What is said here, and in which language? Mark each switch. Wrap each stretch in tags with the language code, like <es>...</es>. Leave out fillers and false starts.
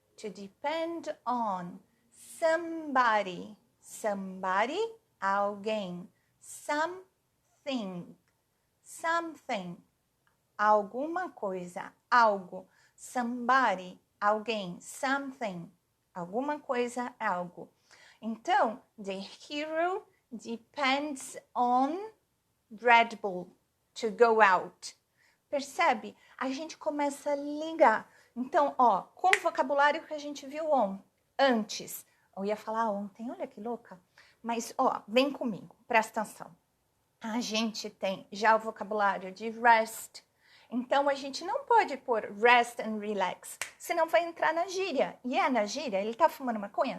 <en>To depend on somebody. Somebody,</en> <pt>alguém.</pt> <en>Something.</en> <pt>Something, alguma coisa, algo. Somebody, alguém. Something, alguma coisa, algo. Então,</pt> <en>the hero depends on Red Bull to go out.</en> <pt>Percebe? A gente começa a ligar. Então, ó, com o vocabulário que a gente viu antes. Eu ia falar ontem, olha que louca. Mas, ó, vem comigo, presta atenção. A gente tem já o vocabulário de rest. Então, a gente não pode pôr</pt> <en>rest and relax,</en> <pt>senão vai entrar na gíria. E é na gíria? Ele tá fumando maconha?</pt>